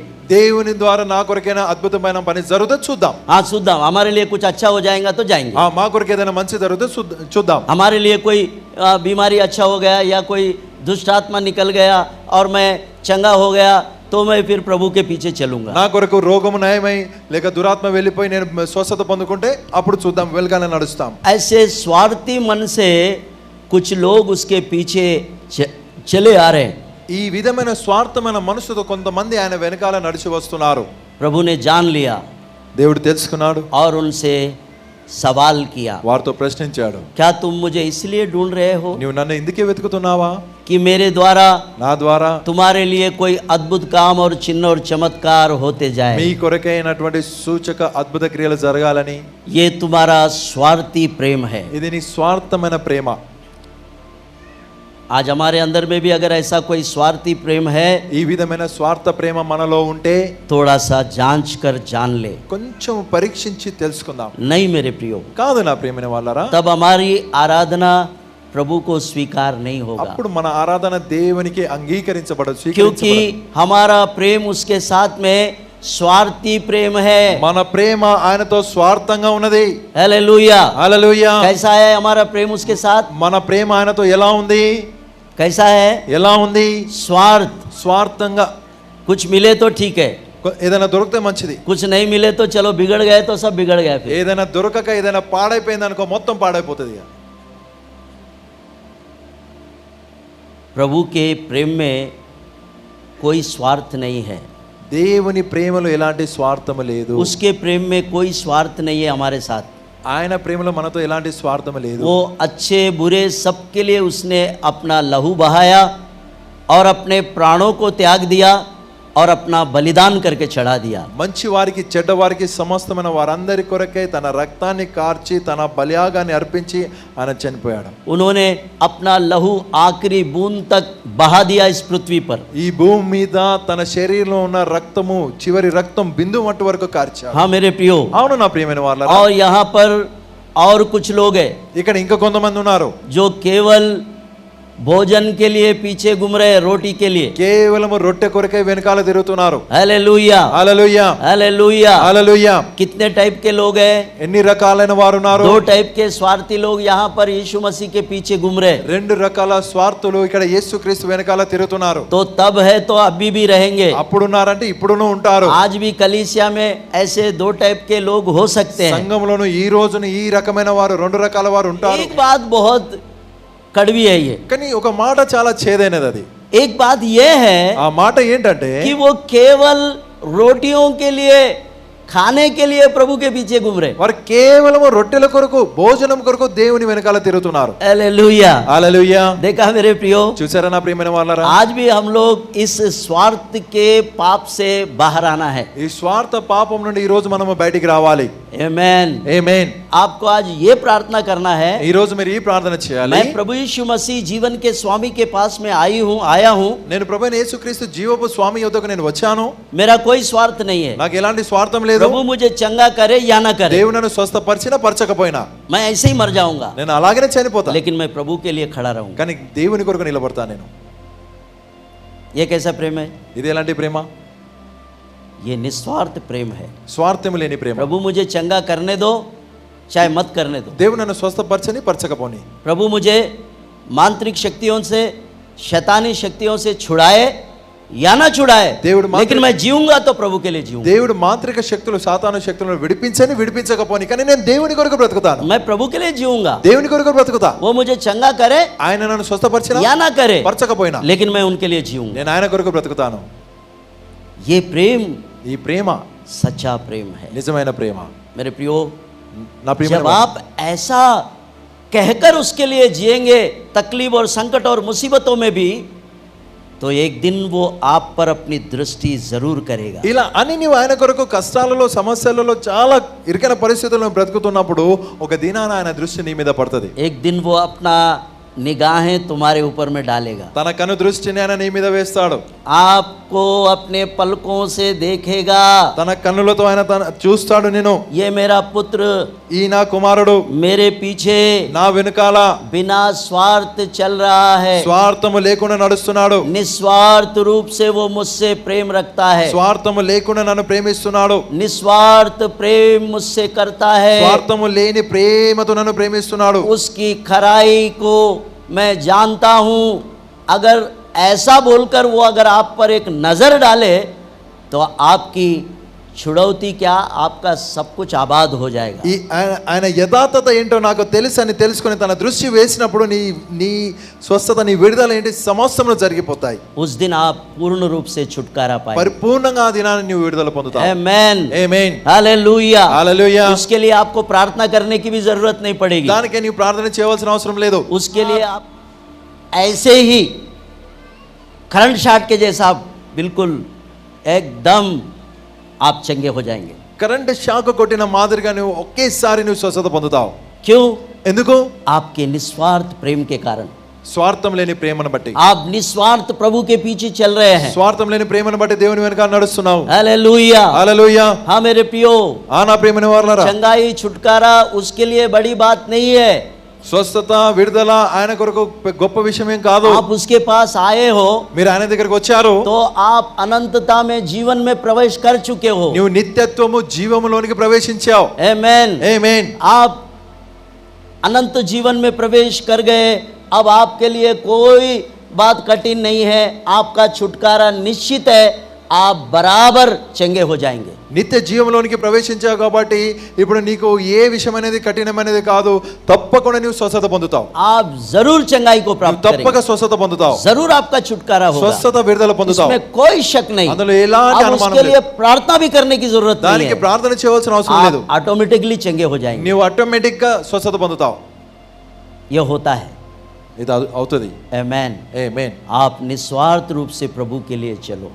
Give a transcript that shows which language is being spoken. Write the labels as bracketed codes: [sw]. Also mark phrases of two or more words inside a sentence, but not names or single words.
[te] దేవుని ద్వారా నా కొరకైనా అద్భుతమైన పని జరుగుతే చూద్దాం. [hi] हाँ, सुद्धा हमारे लिए कुछ अच्छा हो जाएगा तो जाएंगे। [te] మా కొరకు ఏదైనా మంచి జరిగితే చూద్దాం. [hi] हमारे लिए कोई बीमारी अच्छा हो गया या कोई दुष्ट आत्मा निकल गया और मैं चंगा हो गया तो मैं फिर प्रभु के पीछे चलूंगा। [te] నా కొరకు రోగము నయమై లేక దురాత్మ వెళ్ళిపోయి నేను స్వస్థత పొందుకుంటే అప్పుడు చూద్దాం, వెలుగానే నడుస్తాం. [hi] ऐसे स्वार्थी मन से कुछ लोग उसके पीछे चले आ रहे हैं। [te] ఈ విధమైన స్వార్థమైన మనసుతో కొంతమంది ఆయన వెనకాల నడిచి వస్తున్నారు. [hi] प्रभु ने जान लिया, [te] దేవుడు తెలుసుకున్నాడు, [hi] और उनसे सवाल किया, [te] వారితో ప్రశ్నించాడు, [hi] क्या तुम मुझे इसलिए ढूंढ रहे हो [te] నీవు నన్ను ఎందుకే వెతుకుతున్నావా. [hi] कि मेरे द्वारा [te] నా ద్వారా [hi] तुम्हारे लिए कोई अद्भुत काम और चिन्ह और चमत्कार होते [te] మీ [hi] जाए। [te] కొరకైనటువంటి సూచక అద్భుత క్రియలు జరగాలని. [hi] ये तुम्हारा स्वार्थी प्रेम है। [te] ఇది నీ స్వార్థమైన ప్రేమ. [hi] आज हमारे अंदर में भी अगर ऐसा कोई स्वार्थी प्रेम है, [te] ఈ విధమైన స్వార్థ ప్రేమ మనలో ఉంటే [hi] थोड़ा सा जांच कर जान ले। [te] కొంచెం పరీక్షించి తెలుసుకుందాం. [hi] नहीं मेरे प्रियो, [te] కాదు నా ప్రియమైన వాళ్ళారా, [hi] तब हमारी आराधना प्रभु को स्वीकार नहीं होगा, [te] అప్పుడు మన ఆరాధన దేవునికి అంగీకరించబడదు, [hi] क्योंकि [te] స్వీకరించబడదు. [hi] हमारा प्रेम उसके साथ में स्वार्थी प्रेम है। [te] మన ప్రేమ ఆయనతో స్వార్థంగా ఉన్నది. [hi] हालेलुया। [te] హల్లెలూయా. [hi] कैसा है हमारा प्रेम उसके साथ? [te] మన ప్రేమ ఆయనతో ఎలా ఉంది? [hi] कैसा है? [te] ఎలా ఉంది? [hi] स्वार्थ। [te] స్వార్థంగా. [hi] कुछ मिले तो ठीक है, [te] ఏదైనా దొరికితే మంచిది, [hi] कुछ नहीं मिले तो चलो बिगड़ गए तो सब बिगड़ गए फिर। [te] ఏదైనా దొరకక ఏదైనా పాడైపోయింది అనుకో మొత్తం పాడైపోతుంది. [hi] प्रभु के प्रेम में कोई स्वार्थ नहीं है, [te] దేవుని ప్రేమలో ఎలాంటి స్వార్థము లేదు. [hi] उसके प्रेम में कोई स्वार्थ नहीं है हमारे साथ। [te] ఆయన ప్రేమలో మనతో ఎలాంటి స్వార్థము లేదు. [hi] वो अच्छे बुरे सबके लिए उसने अपना लहू बहाया और अपने प्राणों को त्याग दिया और अपना बलिदान करके चढ़ा दिया। [te] మంచి వారికి చెడ్డ వారికి సమస్తమైన వారందరి కొరకై తన రక్తాన్ని కార్చి తన బలియాగాన్ని అర్పించి ఆయన చనిపోయాడు. [hi] उन्होंने अपना लहू आखिरी बूंद तक बहा दिया इस पृथ्वी पर। [te] ఈ భూమి మీద తన శరీరంలో ఉన్న రక్తము చివరి రక్తం బిందు మట్టు వరకు కార్చాడు. [hi] हाँ मेरे प्रियो, [te] అవును నా ప్రియమైన వాళ్ళారా, [hi] और यहाँ पर और कुछ लोग हैं [te] ఇక్కడ ఇంకా కొంతమంది ఉన్నారు [hi] जो केवल भोजन के लिए पीछे घूम रहे हैं, रोटी के लिए। [te] కేవలం రొట్టె కొరకై వెనకాల తిరుగుతున్నారు. [hi] हालेलुया, [te] హల్లెలూయా, [hi] हालेलुया। [te] హల్లెలూయా. [hi] कितने टाइप के लोग हैं? [te] ఎన్ని రకాలైన వారు ఉన్నారు? [hi] दो टाइप के स्वार्थी लोग यहाँ पर यीशु मसीह के पीछे घूम रहे हैं। [te] రెండు రకాల స్వార్థులు ఇక్కడ యేసుక్రీస్తు వెనకాల తిరుగుతున్నారు. [hi] तो तब है तो अभी भी रहेंगे। [te] అప్పుడున్నారంటే ఇప్పుడును ఉంటారు. [hi] आज भी कलीसिया में ऐसे दो टाइप के लोग हो सकते हैं। [te] సంఘంలోను ఈ రోజున ఈ రకమైన వారు రెండు రకాల వారు ఉంటారు. [hi] एक बात बहुत कड़वी है ये, [te] కానీ ఒక మాట చాలా చేదైనది అది. [hi] एक बात ये है [te] ఆ మాట ఏంటంటే [hi] कि वो केवल रोटियों के लिए खाने के लिए प्रभु के पीछे घूम रहे। [te] వారు కేవలం రొట్టెల కొరకు భోజనం కొరకు దేవుని వెనకాల తిరుగుతున్నారు. [hi] हालेलुया, [te] హల్లెలూయా. [hi] देखा मेरे प्रियो, [te] చూసారా నా ప్రియమైన వాళ్ళారా, [hi] आज भी हम लोग इस स्वार्थ के पाप से बाहर आना है। [te] ఈ స్వార్థ పాపం నుండి ఈ రోజు మనము బయటికి రావాలి. [hi] आमेन। [te] ఆమేన్. [hi] आपको आज ये प्रार्थना करना है, [te] ఈ రోజు మీరు ఈ ప్రార్థన చేయాలి. [hi] मैं प्रभु यीशु मसीह जीवन के स्वामी के पास में आया हूँ। [te] నేను ప్రభువైన యేసుక్రీస్తు జీవపు స్వామి యొద్దకు నేను వచ్చాను. [hi] मेरा कोई स्वार्थ नहीं है। [te] నాకు ఎలాంటి స్వార్థం లేదు. [hi] प्रभु मुझे चंगा करे या ना करे, [te] దేవుడు నన్ను స్వస్థపరిచినా పరచకపోయినా [hi] मैं ऐसे ही मर जाऊंगा, [te] నేను అలాగనే చనిపోతా. [hi] लेकिन मैं प्रभु के लिए खड़ा रहूंगा। [te] కానీ దేవుని కొరకు నిలబడతా నేను. [hi] ये कैसा प्रेम है? [te] ఇది ఎలాంటి ప్రేమ? [hi] ये निस्वार्थ प्रेम है। [te] స్వార్థం లేని ప్రేమ. [hi] प्रभु मुझे चंगा करने दो चाहे मत करने दो। [te] దేవుడు నన్ను స్వస్థపరచని పరచకపోని. [hi] प्रभु मुझे मांत्रिक शक्तियों से, शैतानी शक्तियों से छुड़ाए या ना छुड़ाए, लेकिन मैं जीऊंगा तो प्रभु के लिए जीऊंगा। [te] దేవుడు మాంత్రిక శక్తులు సాతాను శక్తులను విడిపించని విడిపించకపోని, కానీ నేను దేవుని కొరకు బ్రతుకుతాను. [hi] मैं प्रभु के लिए जीऊंगा। [te] దేవుని కొరకు బ్రతుకుతా. [hi] वो मुझे चंगा करे [te] ఆయన నన్ను స్వస్థపరిచినా [hi] या ना करे, [te] పరచకపోయినా, [hi] लेकिन मैं उनके लिए जीऊंगा। [te] నేను ఆయన కొరకు బ్రతుకుతాను. [hi] ये प्रेम [te] ఈ ప్రేమ [hi] सच्चा प्रेम है। [te] నిజమైన ప్రేమ. [hi] मेरे प्रियो, [te] నా ప్రియమైన [hi] जब आप ऐसा कहकर उसके लिए जिएंगे तकलीफ और संकट और मुसीबतों में भी, तो एक दिन वो आप पर अपनी दृष्टि जरूर करेगा। [te] ఇలా అని నీవు ఆయన కొరకు కష్టాలలో సమస్యలలో చాలా ఇరుకైన పరిస్థితుల్లో బ్రతుకుతున్నప్పుడు ఒక దినాన ఆయన దృష్టి నీ మీద పడుతుంది. [hi] एक दिन वो अपना निगाहें तुम्हारे ऊपर में डालेगा। [te] తన కను దృష్టిని ఆయన నీ మీద వేస్తాడు. [hi] आपको अपने पलकों से देखेगा। [te] తన కన్నులతో ఆయన చూస్తాడు నిన్ను. [hi] ये मेरा पुत्र [te] ఈ నా కుమారుడు [hi] मेरे पीछे [te] నా వెనుకాల [hi] बिना स्वार्थ चल रहा है, [te] స్వార్థము లేకుండా నడుస్తున్నాడు. [hi] निस्वार्थ रूप से वो मुझसे प्रेम रखता है, [te] స్వార్థము లేకుండా నన్ను ప్రేమిస్తున్నాడు. [hi] निस्वार्थ प्रेम मुझसे करता है। [te] స్వార్థము లేని ప్రేమతో నన్ను ప్రేమిస్తున్నాడు. [hi] उसकी खराई को मैं जानता हूं। अगर ऐसा बोलकर वो अगर आप पर एक नजर डाले तो आपकी छुड़ौती क्या, आपका सब कुछ आबाद हो जाएगा। [te] ఈ ఆయన యథార్థత ఏంటో నాకు తెలుసు అని తెలుసుకొని తన దృష్టి వేసినప్పుడు నీ నీ స్వస్థత, నీ విడుదల ఏంటి సమస్తములు జరిగిపోతాయి. [hi] उस दिन आप पूर्ण रूप से छुटकारा पाएंगे। [te] పరిపూర్ణంగా ఆ దినాన్ని నీవు విడుదల పొందుతావు. [hi] आमेन, [te] ఆమేన్. [hi] हालेलुया, [te] హల్లెలూయా. [hi] उसके लिए आपको प्रार्थना करने की भी जरूरत नहीं पड़ेगी। [te] దానికి నీవు ప్రార్థన చేయవలసిన అవసరం లేదు. [hi] उसके लिए आप ऐसे ही [en] current shot [hi] के जैसा बिल्कुल एकदम आप चंगे हो जाएंगे। [en] current shock [te] కొట్టిన మాదిరిగా నువ్వు ఒకేసారి నువ్వు స్వస్థత పొందుతావు. [hi] क्यों? [te] ఎందుకు? [hi] आपके निस्वार्थ प्रेम के कारण। [te] స్వార్థం లేని ప్రేమను బట్టి. [hi] आप निस्वार्थ प्रभु के पीछे चल रहे हैं। [te] స్వార్థం లేని ప్రేమను బట్టి దేవుని వెనకాల నడుస్తున్నావు. [hi] हालेलुया, [te] హల్లెలూయా. [hi] हाँ मेरे प्रियो, [te] ఆ నా ప్రియమైన వారలారా, [hi] चंगाई छुटकारा उसके लिए बड़ी बात नहीं है। [te] స్వస్థత విడుదల ఆయన కొరకు గొప్ప విషయం ఏం కాదు. [hi] आप उसके पास आए हो [te] మీరు ఆయన దగ్గరికి వచ్చారు, [hi] तो आप अनंतता में जीवन में प्रवेश कर चुके हो। [te] నువ్వు నిత్యత్వము జీవములోనికి ప్రవేశించావు. [hi] आमेन, [te] ఆమేన్. [hi] आप अनंत जीवन में प्रवेश कर गए। अब आपके लिए कोई बात कठिन नहीं है, आपका छुटकारा निश्चित है, आप बराबर चंगे हो जाएंगे। [te] నిత్య జీవంలోనికి ప్రవేశించావు కాబట్టి ఇప్పుడు నీకు ఏ విషయం అనేది కఠినమైనది కాదు, తప్పకుండా నువ్వు స్వస్థత పొందుతావు. [hi] आप जरूर चंगाई को प्राप्त [te] తప్పక [hi] करेंगे, [te] స్వస్థత పొందుతావు. [hi] जरूर आपका छुटकारा होगा, [te] స్వస్థత విడుదల పొందుతావు. [hi] इसमें कोई शक नहीं। [te] అందులో ఎలాంటి [hi] अब [te] అనుమానం [hi] उसके [te] లేదు. [hi] लिए प्रार्थना भी करने की जरूरत नहीं [te] దానికి [hi] है, [te] ప్రార్థన చేయవలసిన అవసరం లేదు. [hi] आप ऑटोमेटिकली चंगे हो जाएंगे। [te] నీవు ఆటోమేటిక్ గా స్వస్థత పొందుతావు. [hi] यह होता है। [te] ఇది అవుతుంది. [hi] आमेन। [te] ఆమేన్. [hi] आप निस्वार्थ रूप से प्रभु के लिए चलो।